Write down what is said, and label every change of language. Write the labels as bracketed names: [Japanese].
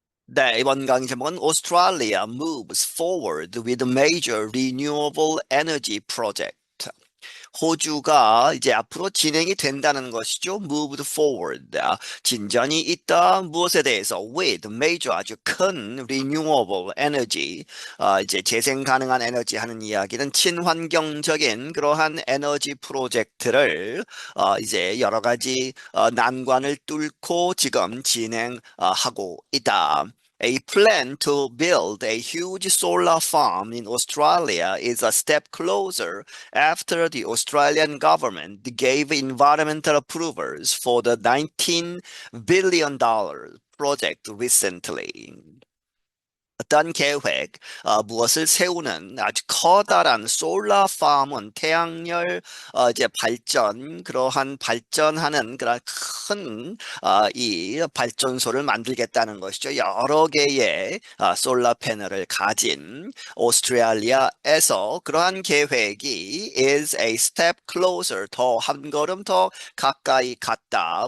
[Korean] 네, 이번 강의 제목은 [English] Australia moves forward with major renewable energy project. [Korean] 호주가 이제 앞으로 진행이 된다는 것이죠. [English] moved forward. [Korean] 진전이 있다. 무엇에 대해서? [English] with major [Korean] 아주 큰 [English] renewable energy. [Korean] 이제 재생 가능한 에너지 하는 이야기는 친환경적인 그러한 에너지 프로젝트를 이제 여러 가지 난관을 뚫고 지금 진행하고 있다. [English] A plan to build a huge solar farm in Australia is a step closer after the Australian government gave environmental approvals for the $19 billion project recently. [Korean] 어떤 계획, 무엇을 세우는 아주 커다란 솔라 팜은 태양열 이제 발전, 그러한 발전하는 그런 큰 이 발전소를 만들겠다는 것이죠. 여러 개의 솔라 패널을 가진 오스트레일리아에서 그러한 계획이 [English] is a step closer, [Korean] 더 한 걸음 더 가까이 갔다.